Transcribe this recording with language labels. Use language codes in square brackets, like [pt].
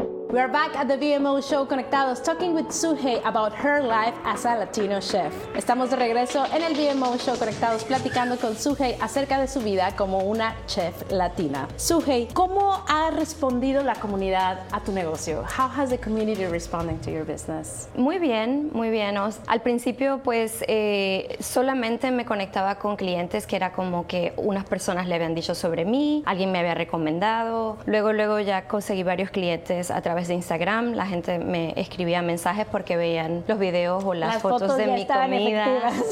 [en] We are back at the VMO show Conectados, talking with Suhey about her life as a Latino chef. [es] Estamos de regreso en el VMO show Conectados, platicando con Suhey acerca de su vida como una chef latina. Suhey, ¿cómo ha respondido la comunidad a tu negocio? [en] How has the community responding to your business? [es] Muy bien, muy bien. Al principio, pues, solamente me conectaba con clientes que era como que unas personas le habían dicho sobre mí, alguien me había recomendado. Luego ya conseguí varios clientes a través de Instagram. La gente me escribía mensajes porque veían los videos o las fotos de mi comida.